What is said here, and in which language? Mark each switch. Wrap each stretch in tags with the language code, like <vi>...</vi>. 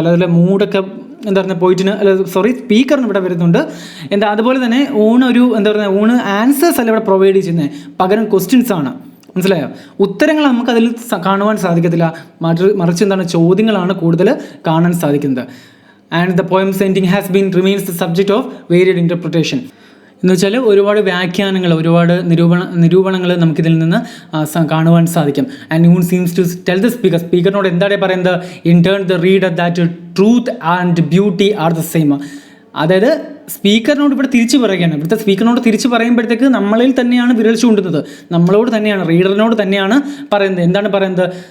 <ml>പലതരം മൂഡൊക്കെ എന്താ പറയുക സ്പീക്കറിന് ഇവിടെ വരുന്നുണ്ട്. അതുപോലെ തന്നെ ഊണ് ആൻസേഴ്സ് അല്ല ഇവിടെ പ്രൊവൈഡ് ചെയ്യുന്നത്, പകരം ക്വസ്റ്റ്യൻസ് ആണ്. മനസ്സിലായോ? ഉത്തരങ്ങൾ നമുക്കതിൽ കാണുവാൻ സാധിക്കത്തില്ല, മറിച്ച് ചോദ്യങ്ങളാണ് കൂടുതൽ കാണാൻ സാധിക്കുന്നത്.</ml> <en>And the poem's ending remains the subject of varied interpretation.</en> <ml>എന്ന് വെച്ചാൽ ഒരുപാട് വ്യാഖ്യാനങ്ങൾ, ഒരുപാട് നിരൂപണങ്ങൾ നമുക്കിതിൽ നിന്ന് കാണുവാൻ സാധിക്കും.</ml> <en>and urn seems to tell the</en> <ml>സ്പീക്കറിനോട് എന്താണ് പറയുന്നത്?</ml> <en>In turn the reader that truth and beauty are the same. അതായത്</en> <ml>സ്പീക്കറിനോട് ഇവിടെ തിരിച്ചു പറയുകയാണ്. ഇവിടുത്തെ സ്പീക്കറിനോട് തിരിച്ചു പറയുമ്പോഴത്തേക്ക് നമ്മളിൽ തന്നെയാണ് വിരൽ ചൂണ്ടുന്നത്, നമ്മളോട് തന്നെയാണ്, റീഡറിനോട് തന്നെയാണ് പറയുന്നത്. എന്താണ് പറയുന്നത്?</ml>